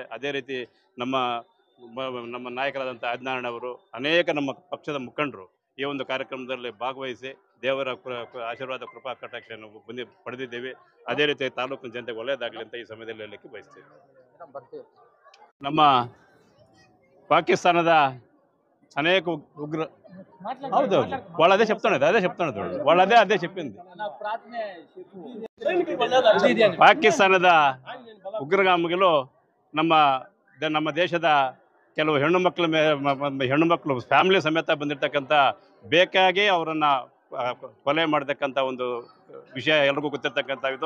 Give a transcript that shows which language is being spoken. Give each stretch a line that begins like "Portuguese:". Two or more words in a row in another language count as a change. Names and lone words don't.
Kannada: ಅದೇ ರೀತಿ ನಮ್ಮ ನಾಯಕರಾದಂಥ ಆದಿನಾರಾಯಣ ಅವರು, ಅನೇಕ ನಮ್ಮ ಪಕ್ಷದ ಮುಖಂಡರು ಈ ಒಂದು ಕಾರ್ಯಕ್ರಮದಲ್ಲಿ ಭಾಗವಹಿಸಿ ದೇವರ ಆಶೀರ್ವಾದ ಕೃಪಾ ಕಟಾಕ್ಷವನ್ನು ಪಡೆದಿದ್ದೇವೆ. ಅದೇ ರೀತಿ ತಾಲೂಕಿನ ಜನತೆಗೆ ಒಳ್ಳೆಯದಾಗಲಿ ಅಂತ ಈ ಸಮಯದಲ್ಲಿ ಹೇಳಲಿಕ್ಕೆ ಬಯಸ್ತೇವೆ. ನಮ್ಮ ಪಾಕಿಸ್ತಾನದ
Telugu: అనేక ఉగ్ర ಹೌದು వాళ్ళు అదే చెప్తున్నది వాళ్ళు అదే చెప్పింది.
Kannada: ಪಾಕಿಸ್ತಾನದ ಉಗ್ರಗಾಮಿಗಳು ನಮ್ಮ ದೇಶದ ಕೆಲವು ಹೆಣ್ಣು ಮಕ್ಕಳು ಫ್ಯಾಮಿಲಿ ಸಮೇತ ಬಂದಿರತಕ್ಕಂಥ ಬೇಕಾಗಿ ಅವರನ್ನು ಕೊಲೆ ಮಾಡತಕ್ಕಂಥ ಒಂದು ವಿಷಯ ಎಲ್ರಿಗೂ ಗೊತ್ತಿರ್ತಕ್ಕಂಥ ಇದು.